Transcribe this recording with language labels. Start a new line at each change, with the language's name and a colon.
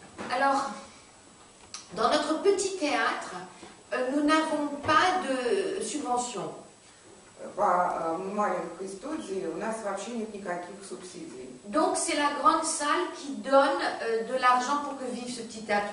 French: Alors, dans notre petit théâtre, nous n'avons pas de subvention.
Russian: По маленькой студии у нас вообще нет никаких субсидий.
French: Donc, c'est la grande salle qui donne de l'argent pour que vive ce petit théâtre.